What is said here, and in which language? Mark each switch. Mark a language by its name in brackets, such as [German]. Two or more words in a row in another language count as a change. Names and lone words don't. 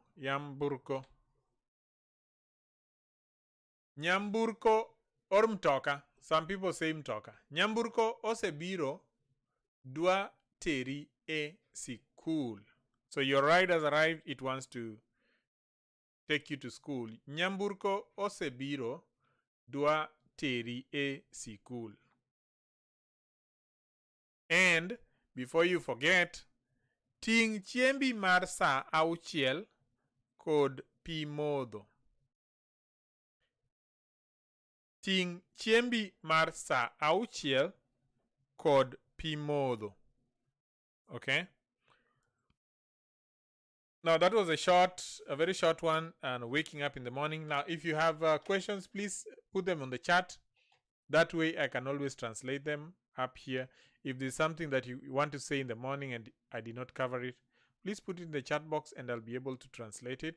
[Luo (Kenya and Tanzania)] Nyamburko. Nyamburko or mtoka. [English] Some people say mtoka. [Luo (Kenya and Tanzania)] Nyamburko osebiro dwa teri e sikul. [English] So your ride has arrived. It wants to take you to school. [Luo (Kenya and Tanzania)] Nyamburko osebiro dwa teri e sikul. [English] And before you forget, [Luo (Kenya and Tanzania)] ting' chiembi mar sa auchiel kod pi modho. Ting' chiembi mar sa auchiel kod pi modho. [English] Okay? Now that was a very short one, and waking up in the morning. Now if you have questions, please put them on the chat. That way I can always translate them up here. If there's something that you want to say in the morning and I did not cover it, please put it in the chat box and I'll be able to translate it.